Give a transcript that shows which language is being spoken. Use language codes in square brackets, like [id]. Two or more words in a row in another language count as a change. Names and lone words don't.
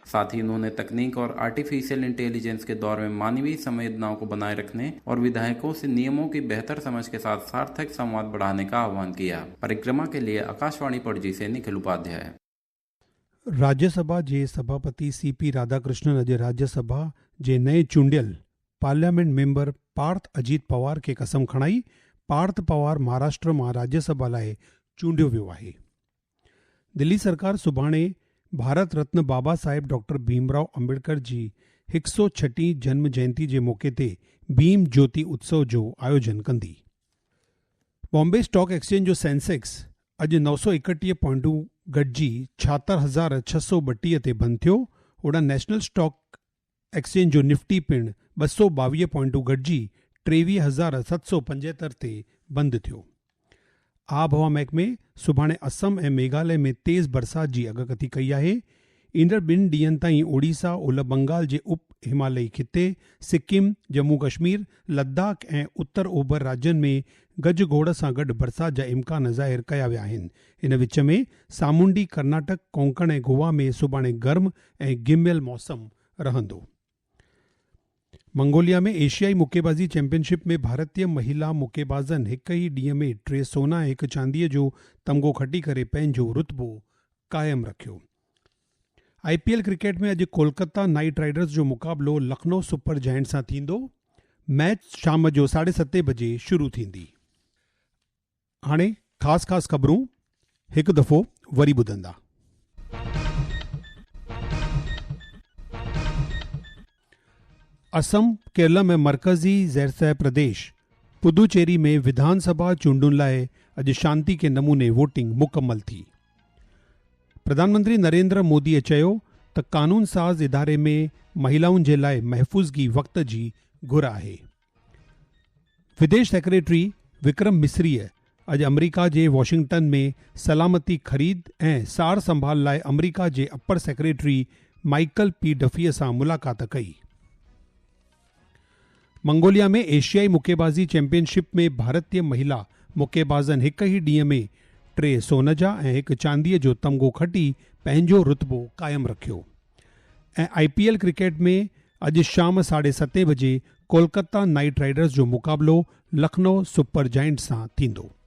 [hi] साथ ही उन्होंने तकनीक और [en] artificial intelligence [hi] के दौर में मानवीय संवेदनाओं को बनाए रखने और विधायकों से नियमों की बेहतर समझ के साथ सार्थक संवाद बढ़ाने का आह्वान किया। परिक्रमा के लिए आकाशवाणी पणजी से निखिल उपाध्याय। [sd] राज्यसभा जे सभापति CP राधाकृष्णन अॼु राज्यसभा जे नए चूंडियल [en] parliament member [sd] पार्थ अजीत पवार खे कसम खणाई। पार्थ पवार महाराष्ट्र मां राज्यसभा लाइ चूंडियो वियो आहे। दिल्ली सरकार सुभाणे भारत रत्न बाबा साहेब डॉक्टर भीमराव अंबेडकर जी 106वीं जन्म जयंती जे मौके ते भीम ज्योति उत्सव जो आयोजन कंदी। बॉम्बे स्टॉक एक्सचेंज जो सेंसेक्स अॼु 931 पॉइंटूं घटिजी 76,632 ते बंदि थियो। ओॾां नेशनल स्टॉक एक्सचेंज जो निफ्टी पिणु 222 पॉइंटूं घटिजी 23,775 ते बंदि थियो। आबहवा महकमे सुभाणे असम ऐं मेघालय में तेज़ बरसात जी अॻकथी कई आहे। ईंदड़ 2 ॾींहनि ताईं ओडिशा, ओलह बंगाल जे उप हिमालयी खिते, सिक्किम, जम्मू कश्मीर, लद्दाख ऐं उत्तर ओभर राज्यनि में गज गोड़ सां गॾु बरसात जा इम्कान ज़ाहिर कया विया आहिनि। इन विच में सामूंडी कर्नाटक, कोंकण ऐं गोवा में सुभाणे गर्म ऐं गिमियल मौसम रहंदो। मंगोलिया में एशियाई मुक्केबाज़ी चैंपियनशिप में भारतीय महिला मुक्केबाज़नि हिक ई ॾींहं में 3 सोना ऐं 1 चांदीअ जो तमिग़ो खटी करे पंहिंजो रुतबो क़ाइमु रखियो। IPL क्रिकेट में अॼु कोलकाता नाइट राइडर्स जो मुक़ाबिलो लखनऊ सुपर जायंट सां थींदो। मैच शाम जो 7:30 बजे शुरू थींदी। हाणे ख़ासि ख़बरूं हिकु दफ़ो वरी ॿुधंदा। असम, केरलम ऐं मरकज़ी ज़ैरसह प्रदेश पुदुचेरी में विधानसभा चूंडुनि लाइ अॼु शांति के नमूने वोटिंग मुकमल थी। प्रधानमंत्री नरेंद्र मोदीअ चयो त कानून साज़ इदारे में महिलाउनि जे लाइ महफ़ूज़गी वक़्त जी घुर आहे। विदेश सेक्रेटरी विक्रम मिस्रीअ अॼु अमरीका जे वॉशिंगटन में सलामती ख़रीद ऐं सार संभाल लाइ अमरीका जे [en] upper secretary [sd] माइकल P. डफीअ सां मुलाक़ात कई। मंगोलिया में एशियाई मुक्केबाज़ी चैंपियनशिप में भारतीय महिला मुक्केबाज़नि हिक ई ॾींहं में 3 सोन जा ऐं 1 चांदीअ जो तमिग़ो खटी पंहिंजो रुतबो क़ाइमु रखियो। ऐं IPL क्रिकेट में अॼु शाम 7:30 बजे कोलकाता नाइट राइडर्स जो मुक़ाबिलो लखनऊ सुपर जायंट सां थींदो।